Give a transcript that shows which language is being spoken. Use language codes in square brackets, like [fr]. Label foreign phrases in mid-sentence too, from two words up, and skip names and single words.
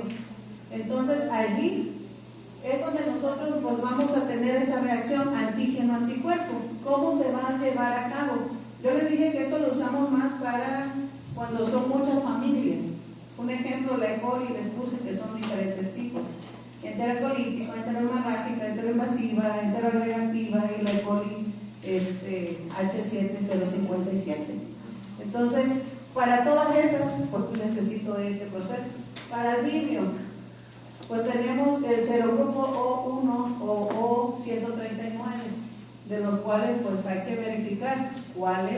[es] Entonces allí es donde nosotros pues vamos a tener esa reacción antígeno-anticuerpo. ¿Cómo se va a llevar a cabo? Yo les dije que esto lo usamos más para cuando son muchas familias. Un ejemplo, la E. coli, les puse que son diferentes tipos: enterocolítico, enterohemorrágica, enteroinvasiva, enteroagregativa y la E. coli H7057. Entonces, para todas esas, pues necesito este proceso. Para el vibrio, pues tenemos el serogrupo O1 o O139, de los cuales pues hay que verificar cuáles.